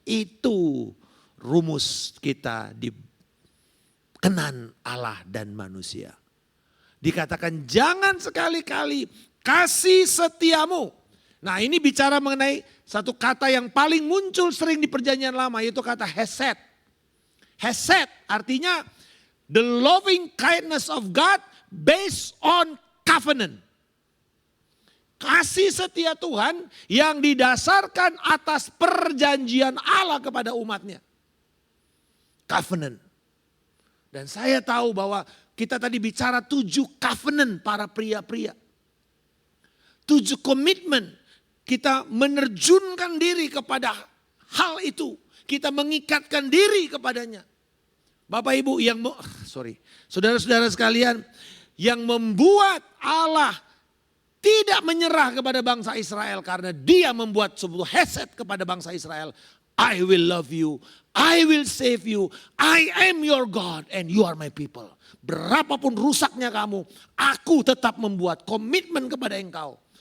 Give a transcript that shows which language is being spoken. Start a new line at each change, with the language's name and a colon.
Indonesian: Itu rumus kita dikenan Allah dan manusia. Dikatakan jangan sekali-kali kasih setiamu. Nah ini bicara mengenai satu kata yang paling muncul sering di perjanjian lama, yaitu kata hesed.
English: Hesed
Indonesian: artinya
English: the loving kindness of God based on covenant.
Indonesian: Kasih setia Tuhan yang didasarkan atas perjanjian Allah kepada umatnya. Covenant. Dan saya tahu bahwa kita tadi bicara 7 covenant para pria-pria. 7 komitmen. Kita menerjunkan diri kepada hal itu. Kita mengikatkan diri kepadanya. Bapak Ibu saudara-saudara sekalian, yang membuat Allah tidak menyerah kepada bangsa Israel karena dia membuat sebuah hesed kepada bangsa Israel
English: I will love you, I will save you, I am your God and you are my people.
Indonesian: Berapapun rusaknya kamu, aku tetap membuat komitmen kepada engkau.